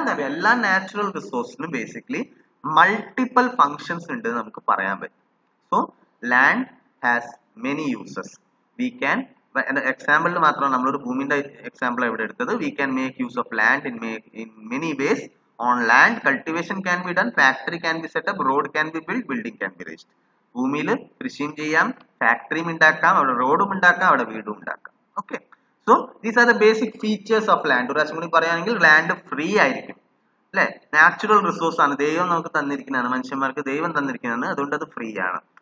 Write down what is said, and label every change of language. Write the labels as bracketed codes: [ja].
[ml] എല്ലാ natural റിസോഴ്സിനും basically multiple functions ഉണ്ട് നമുക്ക് പറയാൻ പറ്റും. [en] So land has many uses. We can, [ml] എക്സാമ്പിളിൽ മാത്രമാണ് നമ്മളൊരു ഭൂമിന്റെ എക്സാമ്പിൾ ഇവിടെ എടുത്തത്. [en] We can make use of land in many ways. On land, cultivation can be done, factory can be set up, road can be built, building can be raised. [ml] ഭൂമിയിൽ കൃഷിയും ചെയ്യാം, ഫാക്ടറിയും ഉണ്ടാക്കാം, അവിടെ റോഡും ഉണ്ടാക്കാം, അവിടെ വീടും ഉണ്ടാക്കാം. [en] Okay, so these are the basic features of land. [ml] ഒരു പ്രാവശ്യം കൂടി പറയുകയാണെങ്കിൽ ലാൻഡ് ഫ്രീ ആയിരിക്കും അല്ലെ? നാച്ചുറൽ റിസോഴ്സ് ആണ്, ദൈവം നമുക്ക് തന്നിരിക്കുന്നതാണ്, മനുഷ്യന്മാർക്ക് ദൈവം തന്നിരിക്കുന്നതാണ്, അതുകൊണ്ട് അത് ഫ്രീ ആണ്.